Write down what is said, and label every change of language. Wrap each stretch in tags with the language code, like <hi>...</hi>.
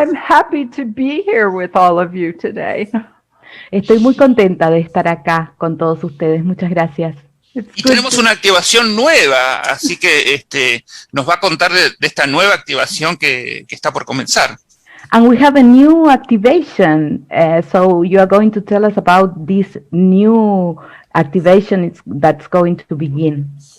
<en>I'm happy to be here with all of you today.</en> <es>Estoy muy contenta de estar acá con todos ustedes. Muchas gracias. Y tenemos una activación nueva, así que nos va a contar de esta nueva activación que está por comenzar.</es> <en>And we have a new activation, so you are going to tell us about this new activation that's going to begin.</en>